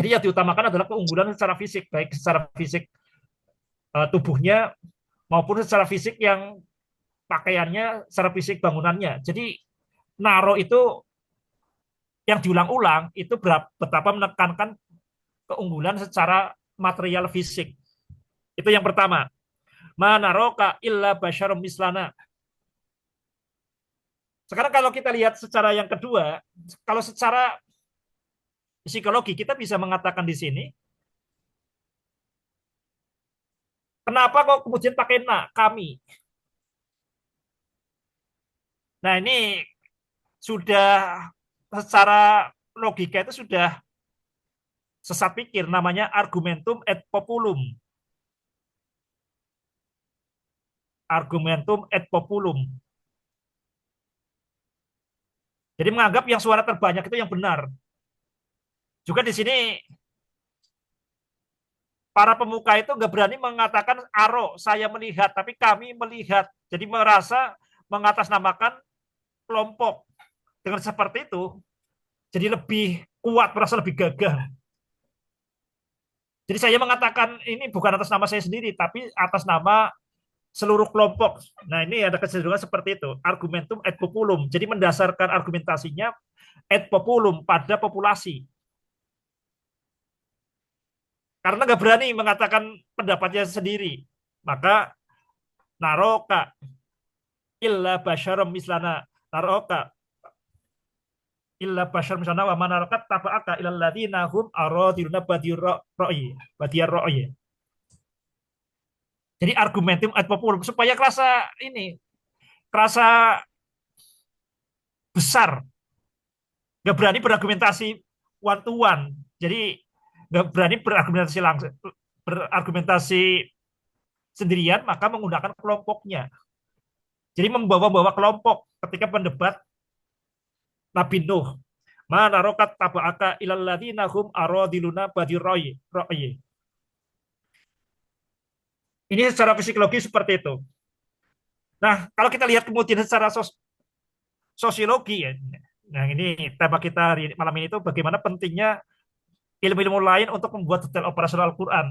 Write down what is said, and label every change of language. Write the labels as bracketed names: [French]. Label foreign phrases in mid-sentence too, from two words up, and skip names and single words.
[Indonesian] Jadi yang diutamakan adalah keunggulan secara fisik, baik secara fisik tubuhnya maupun secara fisik yang pakaiannya, secara fisik bangunannya. Jadi Naro itu yang diulang-ulang itu betapa menekankan keunggulan secara material fisik. Itu yang pertama. [Arabic] ما نراك إلا بشرا مثلنا. [Indonesian] Sekarang kalau kita lihat secara yang kedua, kalau secara psikologi kita bisa mengatakan di sini, kenapa kok kemudian pakai kami? Nah ini sudah secara logika itu sudah sesat pikir, namanya [Latin] argumentum et populum. Argumentum et populum. [Indonesian] Jadi menganggap yang suara terbanyak itu yang benar. Juga di sini para pemuka itu nggak berani mengatakan aro, saya melihat, tapi kami melihat. Jadi merasa mengatasnamakan kelompok. Dengan seperti itu, jadi lebih kuat, merasa lebih gagah. Jadi saya mengatakan ini bukan atas nama saya sendiri, tapi atas nama seluruh kelompok. Nah ini ada kecenderungan seperti itu. [Latin] Argumentum et populum. [Indonesian] Jadi mendasarkan argumentasinya [Latin] et populum [Indonesian] pada populasi. Karena nggak berani mengatakan pendapatnya sendiri. [Arabic] Maka نراك إلا بشرا مثلنا. نراك إلا بشرا مثلنا وما نراك اتبعك إلا الذين هم أراذلنا بادي الرأي. [Indonesian] Jadi [Latin] argumentum ad populum [Indonesian] supaya kerasa ini, kerasa besar, nggak berani berargumentasi [English] one to one. [Indonesian] Jadi nggak berani berargumentasi langsung, berargumentasi sendirian, maka menggunakan kelompoknya. Jadi membawa-bawa kelompok ketika pendebat Nabi Nuh. [Arabic] ما نراك اتبعك إلا الذين هم أراذلنا بادي الرأي. [Indonesian] Ini secara psikologi seperti itu. Nah, kalau kita lihat kemudian secara sosiologi ya. Nah, ini tema kita malam ini itu bagaimana pentingnya ilmu-ilmu lain untuk membuat detail operasional Al-Qur'an.